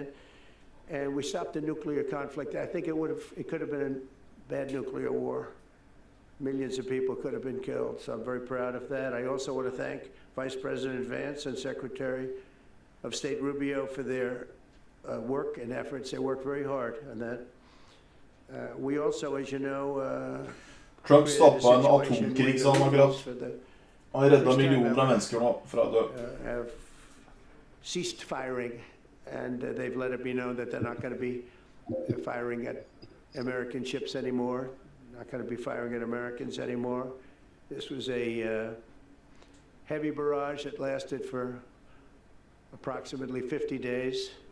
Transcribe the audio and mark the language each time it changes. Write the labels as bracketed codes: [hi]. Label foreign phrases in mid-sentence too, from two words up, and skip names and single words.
[en] And we stopped the nuclear conflict. I think it could have been a bad nuclear war. Millions of people could have been killed. So I'm very proud of that. I also want to thank Vice President Vance and Secretary of State Rubio for their work and efforts. They worked very hard on that. We also, as you know, [no] Trump stoppa en atomkrig, sa han akkurat. Han har redda millioner av mennesker nå fra å dø. [en] Have ceased firing, and they've let it be known that they're not going to be firing at American ships anymore, not going to be firing at Americans anymore. This was a heavy barrage that lasted for approximately 50 days.